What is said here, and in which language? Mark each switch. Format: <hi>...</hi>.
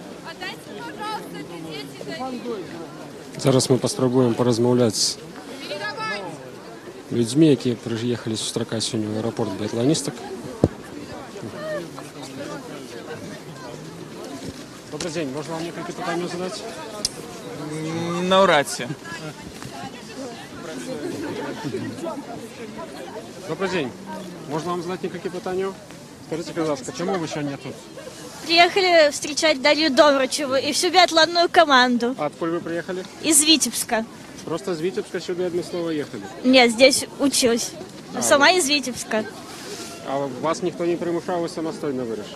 <ru>Отдайте, пожалуйста, это дети.</ru> <uk>Зараз ми поспробуємо порозмовляти з людьми, які приїхали зустрічати сьогодні в аеропорт біатлоністок. Добрий день, можна вам кілька питань задати? Навряд чи.</uk> <ru>Добрый день. Можно вам задать несколько питаний? Скажите, пожалуйста, почему вы сегодня тут? Приехали встречать Дарью Доврачеву и всю биатлонную команду А откуда вы приехали? из Витебска. Просто с Витебска сюда одно слово ехали. Нет, здесь училась. Сама из Витебска.</ru> <uk>А вас никто не примушав, ви самостійно вирішили?</uk>